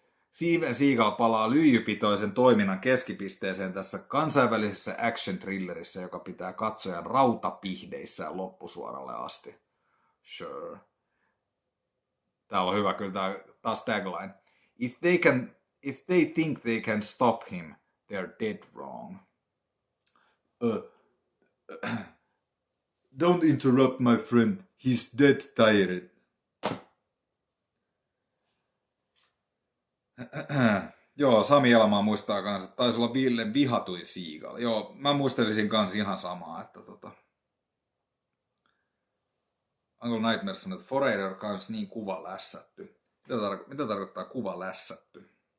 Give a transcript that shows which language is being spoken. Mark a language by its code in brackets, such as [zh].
[fi] Steven Seagal palaa lyijypitoisen toiminnan keskipisteeseen tässä kansainvälisessä action-thrillerissä, joka pitää katsojan rautapihdeissään loppusuoralle asti. Sure. Täällä on hyvä kyllä tää, taas tagline. [en] If they think they can stop him, they're dead wrong. Don't interrupt my friend, he's dead tired. [fi] Joo, Sami Elmaa muistaa kans, että taisi olla Ville vihatuin Seagal. Joo, mä muistelisin kans ihan samaa, että Uncle Nightmare sanoi, että Foreigner kans niin kuva lässätty. Mitä tarkoittaa kuva lässätty?